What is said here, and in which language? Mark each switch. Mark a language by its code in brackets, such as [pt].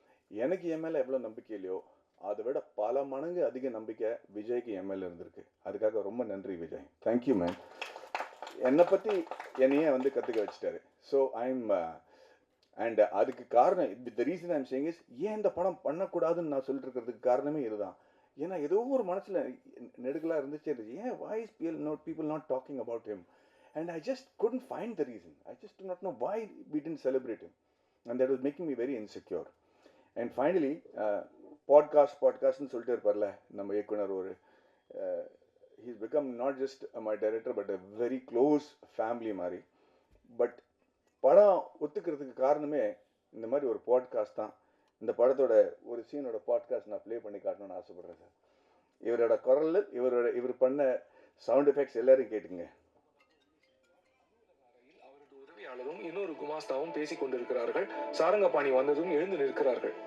[ta] எனக்கு என் மேலே எவ்வளோ நம்பிக்கை இல்லையோ அதை விட பல மடங்கு அதிக நம்பிக்கை விஜய்க்கு என் மேலே இருந்திருக்கு. அதுக்காக ரொம்ப நன்றி விஜய், தேங்க்யூ மேன். என்னை பற்றி என்னையே வந்து கற்றுக்க வச்சுட்டாரு. ஸோ ஐம் அண்ட் அதுக்கு காரணம் [en] the reason I'm saying is, [ta] ஏன் இந்த படம் பண்ணக்கூடாதுன்னு நான் சொல்லிட்டு இருக்கிறதுக்கு காரணமே இதுதான். ஏன்னா ஏதோ ஒரு மனசில் நெடுகலாக இருந்துச்சு, ஏன் [en] why is people not talking about him, and I just couldn't find the reason. I just do not know why we didn't celebrate him, and that was making me very insecure. And finally [ta] பாட்காஸ்ட்னு சொல்லிட்டு இருப்பார்ல நம்ம இயக்குனர், ஒரு [en] he's become not just my director but a very close family மாதிரி. [ta] But படம் ஒத்துக்கிறதுக்கு காரணமே இந்த மாதிரி ஒரு பாட்காஸ்ட் தான். இந்த படத்தோட ஒரு சீனோட பாட்காஸ்ட் நான் ப்ளே பண்ணி காட்டணும்னு ஆசைப்பட்றேன் சார். இவரோட குரல், இவர் பண்ண சவுண்ட் எஃபெக்ட்ஸ் எல்லாரும் கேட்டுங்க. அவரது உதவியாளரும் இன்னொரு குமாஸ்தாவும் பேசிக் கொண்டிருக்கிறார்கள். சாரங்கபாணி வந்ததும் எழுந்து நிற்கிறார்கள்.